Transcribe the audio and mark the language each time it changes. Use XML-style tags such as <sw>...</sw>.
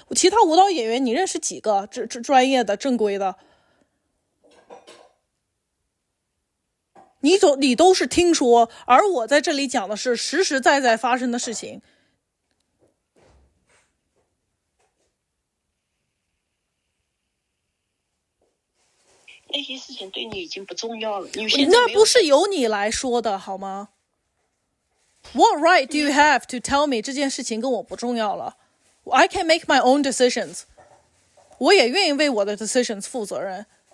<zh>其他舞蹈演员你认识几个？这专业的、正规的，你都是听说，而我在这里讲的是实实在在发生的事情。那些事情对你已经不重要了，那不是由你来说的好吗？</zh> <en>What right do you have to tell me</en> <zh>这件事情跟我不重要了 ？</zh> <en>I can make my own decisions。</en> <zh>我也愿意为我的 decisions 负责任。</zh>